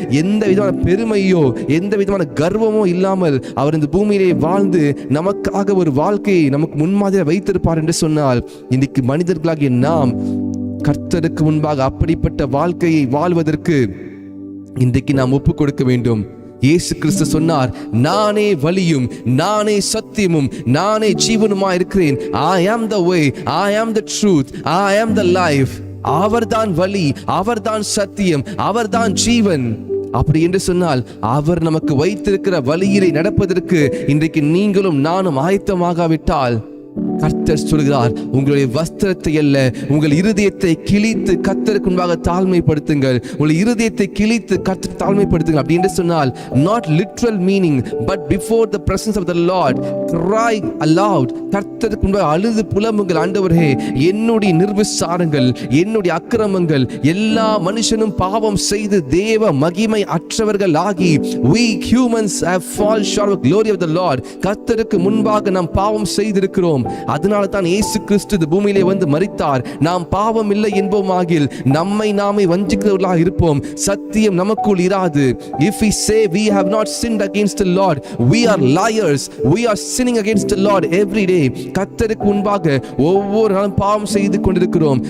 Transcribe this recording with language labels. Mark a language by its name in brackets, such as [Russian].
[Tamil] எந்த விதமான பெருமையோ எந்த விதமான கர்வமோ இல்லாமல் அவர் இந்த பூமியிலே வாழ்ந்து நமக்காக ஒரு வாழ்க்கையை நமக்கு முன்மாதிரி வைத்திருப்பார் என்று சொன்னால், இன்னைக்கு மனிதர்களாகிய நாம் கர்த்தருக்கு முன்பாக அப்படிப்பட்ட வாழ்க்கையை வாழ்வதற்கு இன்றைக்கு நாம் ஒப்பு கொடுக்க வேண்டும். இயேசு கிறிஸ்து சொன்னார், நானே வழியும் நானே சத்தியமும் நானே ஜீவனுமா இருக்கிறேன். [English] I am the way, I am the truth, I am the life. [Tamil] அவர்தான் வழி, அவர்தான் சத்தியம், அவர்தான் ஜீவன். அப்படி என்று சொன்னால் அவர் நமக்கு வைத்திருக்கிற வழியிலே நடப்பதற்கு இன்றைக்கு நீங்களும் நானும் ஆயத்தமாகாவிட்டால், கர்த்தர் சொல்கிறார், உங்களுடைய வஸ்திரத்தை அல்ல உங்கள் இருதயத்தை கிழித்து கர்த்தருக்கு முன்பாக தாழ்மைப்படுத்துங்கள். உங்கள் இருதயத்தை கிழித்து கர்த்தர் தாழ்மைப்படுத்துங்கள். அப்படி என்று சொன்னால் [English] not literal meaning but before the presence of the Lord cry aloud. [Tamil] கர்த்தருக்கு முன்பாக அழுது புலம்புங்கள், ஆண்டவரே என்னுடைய நிர்விசாரங்கள் என்னுடைய அக்கிரமங்கள் எல்லா மனுஷனும் பாவம் செய்து தேவ மகிமை அற்றவர்கள் ஆகி [English] we humans have fallen short of the glory of the Lord. [Tamil] கர்த்தருக்கு முன்பாக நாம் பாவம் செய்திருக்கிறோம். அதனால தான் இயேசு கிறிஸ்து இந்த பூமியிலே வந்து மரித்தார். நாம் பாவம் இல்லை என்போமாகில் நம்மை நாமே வஞ்சிக்கிறவர்களாக இருப்போம். சத்தியம் நமக்குள் இராது. [English] If we say we have not sinned against the Lord, we are liars. We are sinning against the Lord every day. [Tamil] கர்த்தருக்கு முன்பாக ஒவ்வொரு நாளும் பாவம் செய்து கொண்டிருக்கிறோம்.